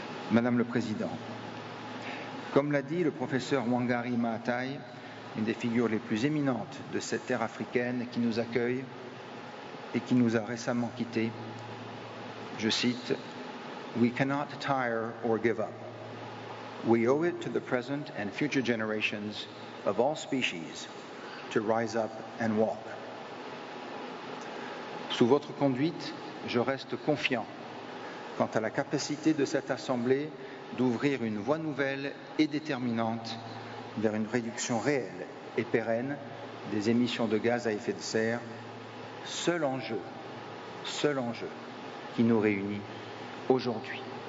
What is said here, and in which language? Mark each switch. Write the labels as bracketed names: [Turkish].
[French] Madame le Président, comme l'a dit le professeur Wangari Maathai, une des figures les plus éminentes de cette terre africaine qui nous accueille et qui nous a récemment quittés, je cite, « [English] We cannot tire or give up. We owe it to the present and future generations of all species to rise up and walk. [French] Sous votre conduite, je reste confiant quant à la capacité de cette Assemblée d'ouvrir une voie nouvelle et déterminante vers une réduction réelle et pérenne des émissions de gaz à effet de serre, seul enjeu qui nous réunit aujourd'hui.